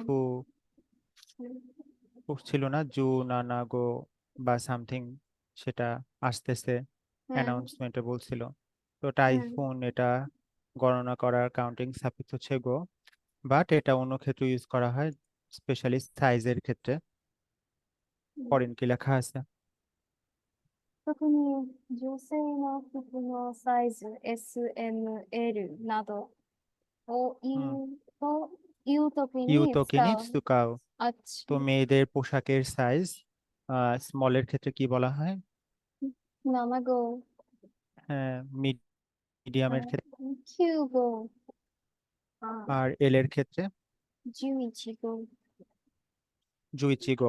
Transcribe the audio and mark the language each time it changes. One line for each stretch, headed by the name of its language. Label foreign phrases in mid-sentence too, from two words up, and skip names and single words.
Bangla: তাইফু পড়ছিল না,
Japanese: 十 七 号
Bangla: বা সামথিং, সেটা আসতেছে হ্যাঁ, অ্যানাউন্সমেন্টে বলছিল। তো হ্যাঁ, টাইফুন এটা গণনা করার কাউন্টিং সাফিক্স হচ্ছে গো, বাট এটা অন্য ক্ষেত্রে ইউজ করা হয়, স্পেশালি সাইজের ক্ষেত্রে। পরেন কি লেখা আছে?
Japanese: 特に女性の服のサイズ S、M、L などを হুম, 言うときに ইউতোকে 使う。 নিৎসুকাও।
Bangla: আচ্ছা, তো মেয়েদের পোশাকের সাইজ স্মলের ক্ষেত্রে কি বলা হয়?
Japanese: 7号、
Bangla: হ্যাঁ, মিডিয়ামের ক্ষেত্রে।
Japanese: 9号、
Bangla: আর এল এর ক্ষেত্রে
Japanese: 11号。 জুইচিগো।